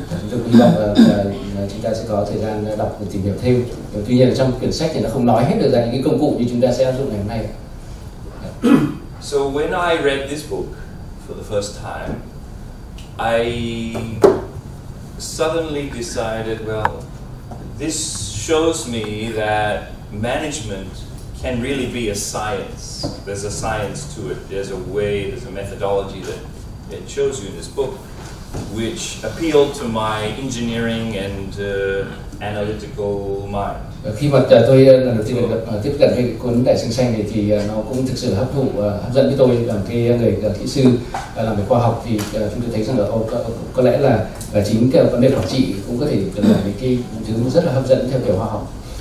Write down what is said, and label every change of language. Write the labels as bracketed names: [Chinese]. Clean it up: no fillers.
[Vietnamese] Chúng tôi hy vọng chúng ta sẽ có thời gian đọc và tìm hiểu thêm. Tuy nhiên trong quyển sách thì nó không nói hết được ra những cái công cụ như chúng ta sẽ áp dụng ngày hôm nay. [English] So when I read this book for the first time, I suddenly decided, well, this shows me that management can really be a science. There's a science to it. There's a way, there's a methodology that it shows you in this book, which appealed to my engineering and analytical mind. [Vietnamese] Khi mà tôi lần đầu tiên được tiếp cận với cuốn Đại Xanh Xanh này thì nó cũng thực sự hấp dẫn với tôi, làm cái người kỹ sư làm về khoa học thì chúng tôi thấy rằng là có lẽ là chính cái vấn đề quản trị cũng có thể là một cái thứ rất là hấp dẫn theo kiểu khoa học.